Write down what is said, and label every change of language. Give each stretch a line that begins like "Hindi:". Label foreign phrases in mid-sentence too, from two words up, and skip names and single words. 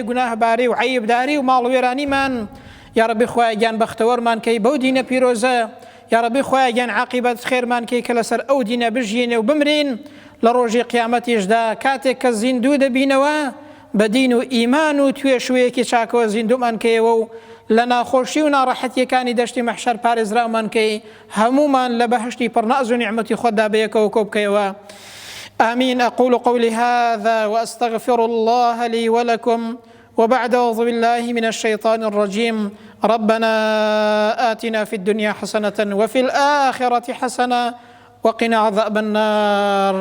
Central Kurdish: گوناهباری و عەیبداری و ماڵوێرانیمان یا ڕەبی خوایە گیان بەختەوەرمان کەی بەو دینە پیرۆزە یا ڕەبی خوایە گیان عاقبەت خێرمان کەی کە لەسەر ئەو دینە بژینێ و بمرین لە ڕۆژی قیامەتیشدا کاتێک کە زیندوو دەبینەوە بە دین و ئیمان و توێشوەیەکی چاکەوە زیندومان کەیەوە و لە ناخۆشی و ناڕەحەتیەکانی دەشتی مەحشەر پارێزرامان کەی هەمومان لە بەهشتی پڕناز و نیعمەتی خۆتدا بەیەکەوە کۆ بکەیەوە.
Arabic: آمين. أقول قولي هذا وأستغفر الله لي ولكم وبعد أعوذ بالله من الشيطان الرجيم. ربنا آتنا في الدنيا حسنة وفي الآخرة حسنة وقنا عذاب النار.